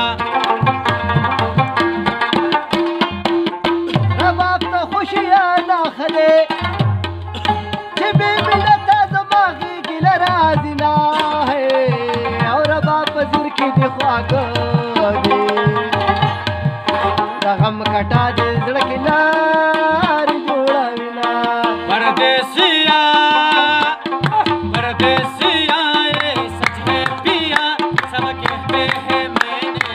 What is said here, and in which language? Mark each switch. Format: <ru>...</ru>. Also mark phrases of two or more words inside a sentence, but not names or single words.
<ps>رباب ته خوشیانه خلې چې بې ملته زما غېږې له راځي نه او رباب په زړه کې دې خواږه دي د غم کټا دې زړه کې لارې جوړوي نه</ps> <hi>परदेसिया परदेसिया ये सच है पिया सब कहते हैं मैंने</hi>